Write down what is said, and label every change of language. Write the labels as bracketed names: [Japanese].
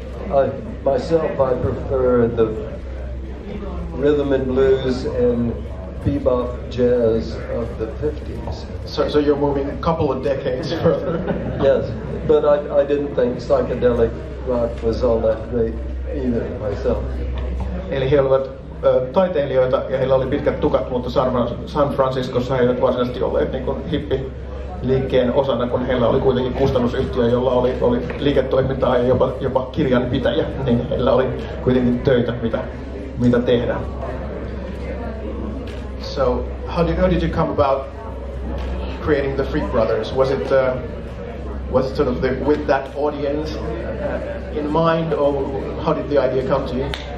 [English] I prefer the rhythm and blues and bebop jazz of the 50s. So you're moving a couple of decades further. Yes, but I didn't think psychedelic rock was all that great either myself. [Finnish] Eli he olivat taiteilijoita ja heillä oli pitkät tukat, mutta San Franciscossa he eivät varsinaisesti olleet niin kuin hippiliikkeen osana, kun heillä oli kuitenkin kustannusyhtiö, jolla oli liiketoimintaa ja jopa kirjanpitäjä, niin heillä oli kuitenkin töitä, mitä tehdä. [English] So how did you come about creating the Freak Brothers? Was it Was it sort of with that audience in mind, or how did the idea come to you?